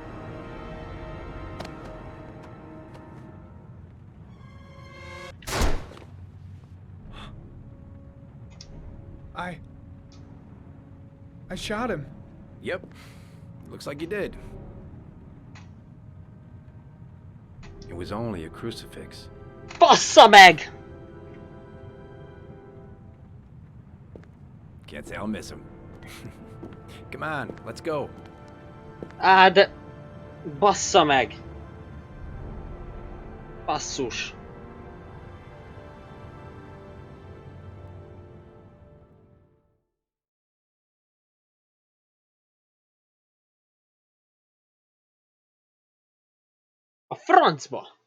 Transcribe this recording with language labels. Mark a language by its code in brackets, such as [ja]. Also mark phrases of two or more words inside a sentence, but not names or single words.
[en] I shot him. Yep. Looks like you did. It was only a crucifix. [hu] Bassza meg! [en] Can't say I'll miss him. Come on, let's go. [hu] Á, de... Bassza meg! Basszus. A francba!